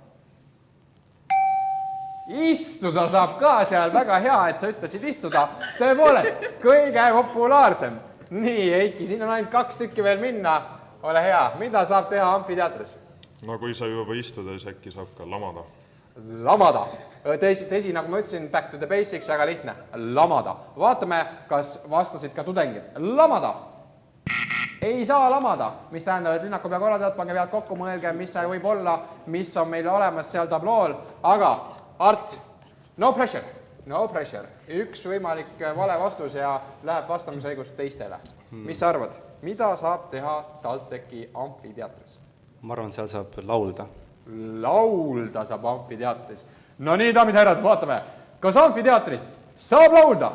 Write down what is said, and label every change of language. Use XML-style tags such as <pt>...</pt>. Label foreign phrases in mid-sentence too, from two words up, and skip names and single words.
<et>Istuda saab ka seal, väga hea, et sa ütlesid istuda. Tõepoolest, kõige populaarsem. Nii, Eiki, siin on ainult 2 tükki veel minna. Ole hea, mida saab teha amfiteatris? no kui sa juba istuda, siis äkki saab ka lamada. Lamada. Tõsi, nagu ma ütlesin,</et> <en>back to the basics,</en> <et>väga lihtne. Lamada. Vaatame, kas vastasid ka tudengid. Lamada. Ei saa lamada, mis tähendab, et linnakupea korraldajad, pange pead kokku, mõelge, mis see võib olla, mis on meil olemas seal tablool, aga Art,</et> <en>no pressure, no pressure.</en> <et>Üks võimalik vale vastus ja läheb vastamisõigus teistele. Mis sa arvad, mida saab teha TalTechi amfiteatris? ma arvan, seal saab laulda. Laulda saab amfiteatris. No nii, daamid ja härrad, vaatame, kas amfiteatris saab laulda?</et>